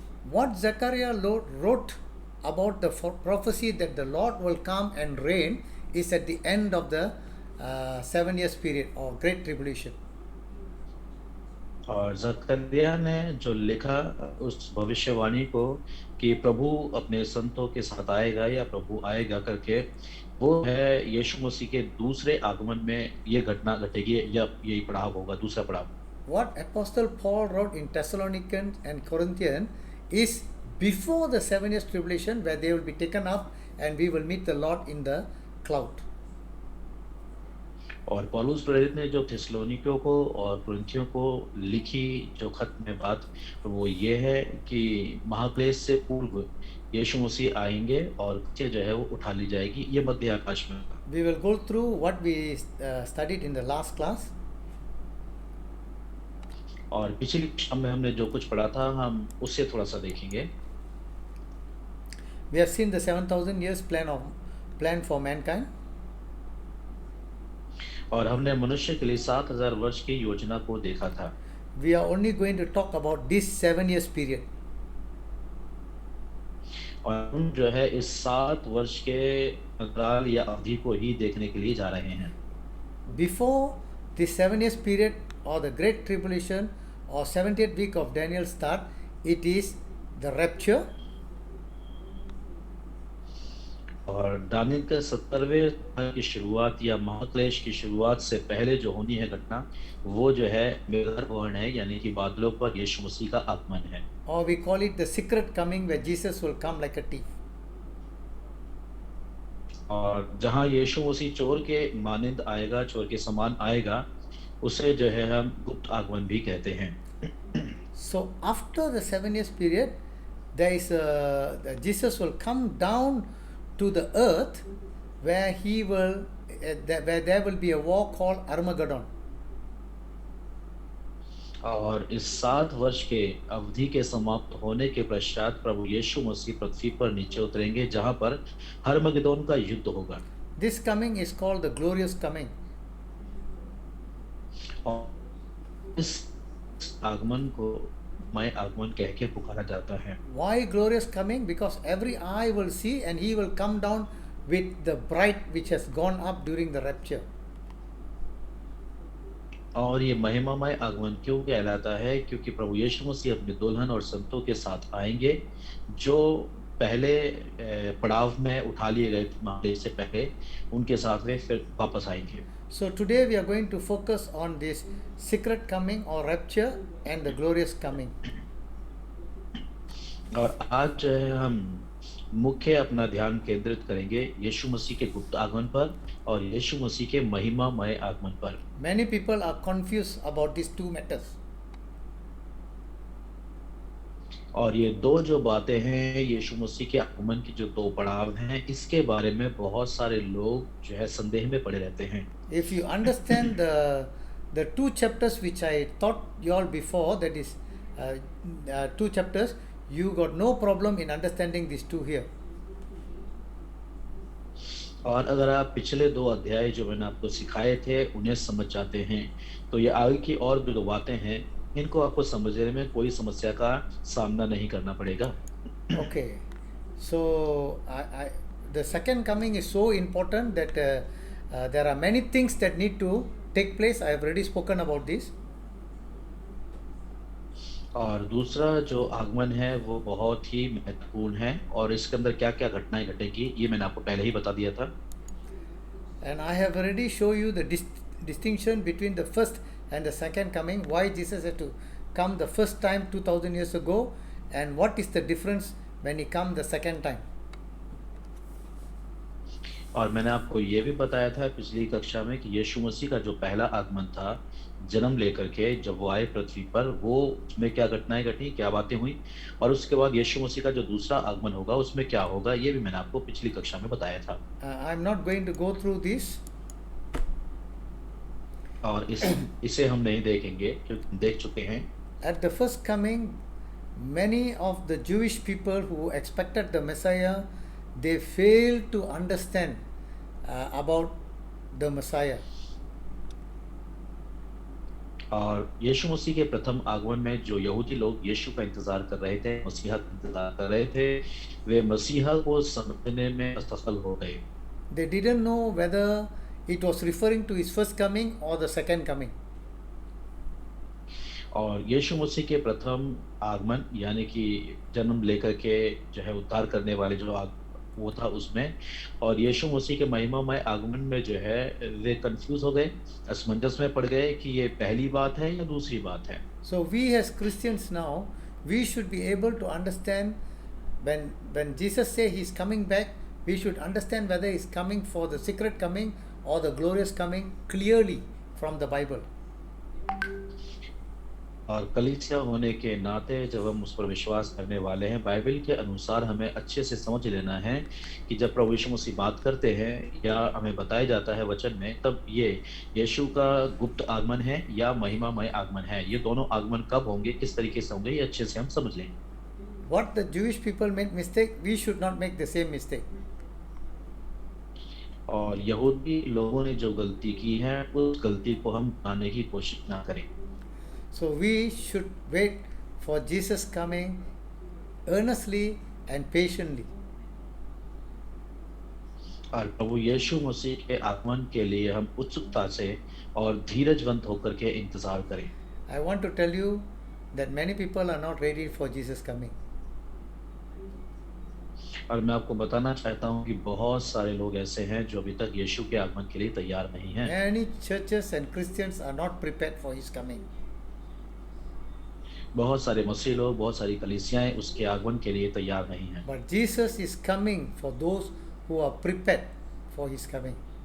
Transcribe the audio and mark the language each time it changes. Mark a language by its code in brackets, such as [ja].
[en] What Zechariah wrote about the prophecy that the Lord will come and reign is at the end of the 7 years period or Great Tribulation. [hi] और जकरिया ने जो लिखा उस भविष्यवाणी को कि प्रभु अपने संतों के साथ आएगा या प्रभु आएगा करके, वो है यीशु मसीह के दूसरे आगमन में ये घटना घटेगी या यही पड़ाव होगा, दूसरा पड़ाव। [en] What Apostle Paul wrote in Thessalonians and Corinthians is before the 7 years tribulation, where they will be taken up and we will meet the Lord in the cloud. [hi] और पौलुस प्रेरित ने जो थिस्सलुनीकियों को और कुरिन्थियों को लिखी जो खत में बात, वो ये है कि महाक्लेश से पूर्व यीशु मसीह आएंगे और कच्चे जो है वो उठा ली जाएगी, ये मध्य आकाश में होगा। [en] We will go through what we studied in the last class. [hi] और पिछली कक्षा में हमने जो कुछ पढ़ा था हम उससे थोड़ा सा देखेंगे। [en] We have seen the 7,000 years plan for mankind. [hi] और हमने मनुष्य के लिए 7,000 वर्ष की योजना को देखा था। [en] We are only going to talk about this 7 years period. [hi] और हम जो है इस 7 वर्ष के अंतराल या अवधि को ही देखने के लिए जा रहे हैं। [en] Before this 7 years period or the Great Tribulation or 70th week of Daniel start, it is the rapture. [hi] और दानियल के 70वें साल की शुरुआत या महाक्लेश की शुरुआत से पहले जो होनी है घटना, वो जो है मेघारोहण है, यानी कि बादलों पर यीशु मसीह का आगमन है। [en] Or we call it the secret coming, where Jesus will come like a thief. [hi] और जहाँ यीशु मसीह चोर के मानिंद आएगा, चोर के समान आएगा, उसे जो है हम गुप्त आगमन भी कहते हैं। [en] So after the 7 years period, there is Jesus will come down to the earth, where he will where there will be a war called Armageddon. [hi] और इस 7 वर्ष के अवधि के समाप्त होने के पश्चात प्रभु यीशु मसीह पृथ्वी पर नीचे उतरेंगे, जहां पर हरमगेदोन का युद्ध होगा। [en] This coming is called the glorious coming. [hi] और इस आगमन को मैं आगमन कह के पुकारा जाता है। [en] Why glorious coming? Because every eye will see and he will come down with the bride which has gone up during the rapture. [hi] और ये महिमामय आगमन क्यों कहलाता है? क्योंकि प्रभु यीशु मसीह अपने दुल्हन और संतों के साथ आएंगे, जो पहले पड़ाव में उठा लिए गए थे महाक्लेश से पहले, उनके साथ वे फिर वापस आएंगे। [en] So today we are going to focus on this secret coming or rapture and the glorious coming. [hi] और आज जो है हम मुख्य अपना ध्यान केंद्रित करेंगे यीशु मसीह के गुप्त आगमन पर और यीशु मसीह के महिमामय आगमन पर। [en] Many people are confused about these two matters. [hi] और ये दो जो बातें हैं, यीशु मसीह के आगमन की जो दो पड़ाव हैं, इसके बारे में बहुत सारे लोग जो है संदेह में पड़े रहते हैं। [en] If you understand the two chapters which I taught you all before, that is 2 chapters, you got no problem in understanding these two here. [hi] और अगर आप पिछले 2 अध्याय जो मैंने आपको सिखाए थे उन्हें समझ जाते हैं, तो ये आगे की और भी 2 बातें हैं, इनको आपको समझने में कोई समस्या का सामना नहीं करना पड़ेगा। [en] Okay, so the second coming is so important that there are many things that need to take place. I have already spoken about this. [hi] और दूसरा जो आगमन है वो बहुत ही महत्वपूर्ण है और इसके अंदर क्या-क्या घटनाएं घटेंगी, ये मैंने आपको पहले ही बता दिया था। [en] And I have already shown you the distinction between the first and the second coming, why Jesus had to come the first time 2000 years ago, and what is the difference when he come the second time. [hi] और मैंने आपको ये भी बताया था पिछली कक्षा में कि यीशु मसीह का जो पहला आगमन था, जन्म लेकर के जब वो आए पृथ्वी पर, वो उसमें क्या घटनाएँ घटी, क्या बातें हुई और उसके बाद यीशु मसीह का जो दूसरा आगमन होगा, उसमें क्या होगा, ये भी मैंने आपको पिछली कक्षा में बताया था। [en] I'm not going to go through this. [hi] और इसे हम नहीं देखेंगे क्योंकि हम देख चुके हैं। [en] At the first coming, many of the Jewish people who expected the Messiah, they failed to understand about the Messiah. [hi] और यीशु मसीह के प्रथम आगमन में जो यहूदी लोग यीशु का इंतज़ार कर रहे थे, मसीहा का इंतज़ार कर रहे थे, वे मसीहा को समझने में असफल हो गए। [en] They didn't know whether it was referring to his first coming or the second coming. [hi] और यीशु मसीह के प्रथम आगमन यानी कि जन्म लेकर के जो है उद्धार करने वाले जो वो था उसमें, और यीशु मसीह के महिमामय आगमन में जो है वे कंफ्यूज हो गए, असमंजस में पड़ गए कि ये पहली बात है या दूसरी बात है। [en] So we as Christians now, we should be able to understand when Jesus say he's coming back, we should understand whether he's coming for the secret coming or the glorious coming clearly from the Bible. [hi] और कलीसिया होने के नाते जब हम उस पर विश्वास करने वाले हैं, बाइबल के अनुसार हमें अच्छे से समझ लेना है कि जब प्रभु यीशु मसीह बात करते हैं या हमें बताया जाता है वचन में, तब ये यीशु का गुप्त आगमन है या महिमामय आगमन है। ये दोनों आगमन कब होंगे, किस तरीके से होंगे, ये अच्छे से हम समझ लें। [en] What the Jewish people made mistake, we should not make the same mistake. [hi] और यहूदी लोगों ने जो गलती की है, उस गलती को हम पाने की कोशिश ना करें। [en] So we should wait for Jesus coming earnestly and patiently. [hi] और प्रभु यीशु मसीह के आगमन के लिए हम उत्सुकता से और धीरजवंत होकर के इंतजार करें। [en] I want to tell you that many people are not ready for Jesus coming. [hi] और मैं आपको बताना चाहता हूँ कि बहुत सारे लोग ऐसे हैं जो अभी तक यीशु के आगमन के लिए तैयार नहीं हैं। [en] Many churches and Christians are not prepared for his coming. [hi] बहुत सारे मसीह लोग, बहुत सारी कलीसियाएं उसके आगमन के लिए तैयार नहीं हैं। [en] But Jesus is coming for those who are prepared for his coming.